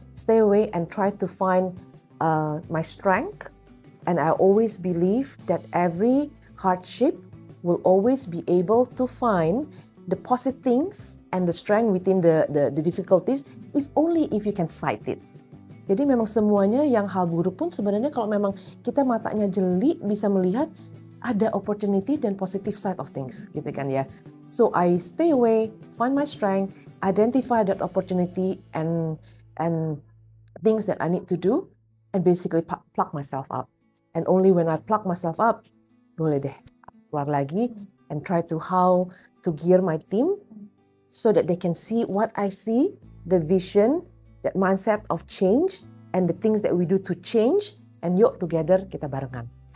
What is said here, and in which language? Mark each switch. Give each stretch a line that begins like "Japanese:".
English: Stay away and try to find my strength. And I always believe that every hardship will always be able to find the positive things and the strength within the difficulties, if only if you can sight it.
Indonesian: Jadi memang semuanya yang hal buruk pun sebenarnya kalau memang kita matanya jeli bisa melihat ada opportunity dan
English: positive side of things
Indonesian: gitu kan ya.
English: So I stay away, find my strength, identify that opportunity and things that I need to do and basically plug myself up. And only when I plug myself up,
Indonesian: boleh deh keluar lagi
English: and try to how to gear my team so that they can see what I see, the vision, that mindset of change and the things that we do to change, and yuk together
Indonesian: kita barengan.